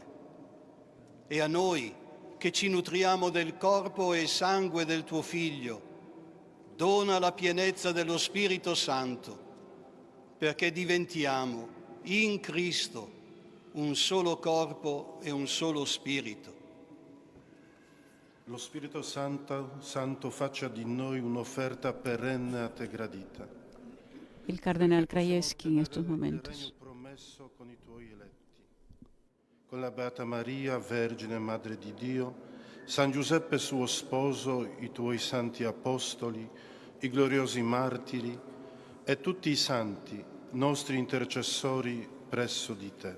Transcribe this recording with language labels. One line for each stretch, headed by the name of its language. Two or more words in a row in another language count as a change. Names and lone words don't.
Italian: E a noi, che ci nutriamo del corpo e sangue del tuo Figlio, dona la pienezza dello Spirito Santo, perché diventiamo in Cristo un solo corpo e un solo spirito. Lo Spirito Santo faccia di noi un'offerta perenne a te gradita.
Spanish: El Cardenal Krajewski en estos momentos.
Italian: Con i tuoi eletti, con la Beata Maria, Vergine Madre di Dio, San Giuseppe suo sposo, i tuoi santi apostoli, i gloriosi martiri e tutti i santi, nostri intercessori presso di te.